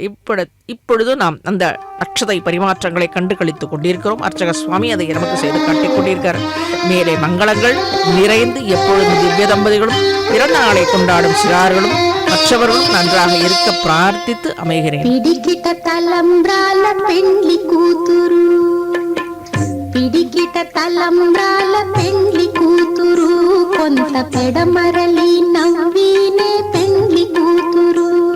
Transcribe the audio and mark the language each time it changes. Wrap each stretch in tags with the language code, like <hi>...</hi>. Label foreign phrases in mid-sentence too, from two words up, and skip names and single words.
<ta>இப்பொழுது நாம் அந்த அக்ஷதை பரிமாற்றங்களை கண்டு கழித்துக் கொண்டிருக்கிறோம். அர்ச்சக சுவாமி அதை நமக்கு செய்து காட்டிக் கொண்டிருக்கிறார். மேலே மங்களங்கள் நிறைந்து எப்பொழுதும் திவ்ய தம்பதிகளும் பிறந்த நாளை கொண்டாடும் சிறார்களும் மற்றவர்களும் நன்றாக இருக்க பிரார்த்தித்து அமைகிறேன்.</ta> <te>పిడికిట తలంబ్రాల పెండ్లి కూతురు, పిడికిట తలంబ్రాల పెండ్లి కూతురు, కొంత పెడమరలి నవ్వినే పెండ్లి కూతురు.</te>